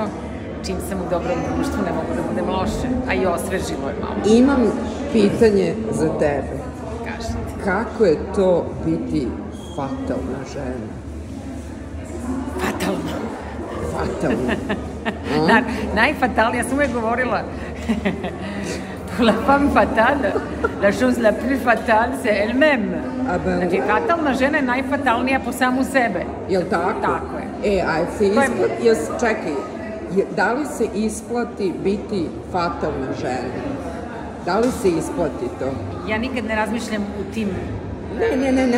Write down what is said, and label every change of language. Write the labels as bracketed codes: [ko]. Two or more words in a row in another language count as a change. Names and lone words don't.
[sr] Čim sam u dobrom društvu ne mogu da budem loše, a i osvežilo je malo. Imam pitanje za tebe. Kažete. Kako je to biti fatalna žena? Fatalno. Fatalna. Najfatalnija, ja sam uvijek govorila [fr] la femme fatale, la chose la plus fatale, c'est elle-même. [sr] Znači, fatalna žena je najfatalnija po samu sebe. Jel' tako? Tako je. A se isplati, čekaj, da li se isplati biti fatalna žena? Da li se isplati to? Ja nikad ne razmišljam u tim ne